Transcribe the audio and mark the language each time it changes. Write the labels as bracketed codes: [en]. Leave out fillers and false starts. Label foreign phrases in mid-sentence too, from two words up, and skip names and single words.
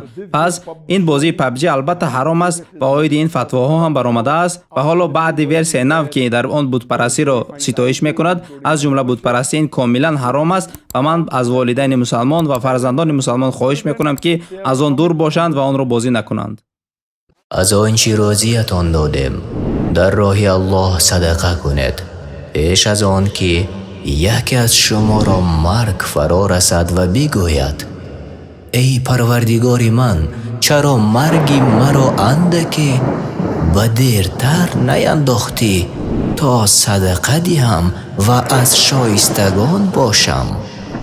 [tg] Пас ин бозии PUBG албатта ҳаром аст ва оиди ин фатвоҳо ҳам баромадааст ва ҳоло баъди версияи нав ки дар он бутпарастиро ситоиш мекунад, аз ҷумла бутпарастӣ, ин комилан ҳаром аст ва ман аз волидайни мусалмон ва фарзандони мусалмон хоҳиш мекунам ки аз он дур бошанд ва онро бозӣ накунанд. [fa] از آنچه راضیتان دادم در راه الله صدقه کنید پیش از آن که یکی از شما را مرگ فرا رسد و بگوید ای پروردگار من چرا مرگی مرا اندکی به دیرتر نینداختی تا صدقه دهم و از شایستگان باشم.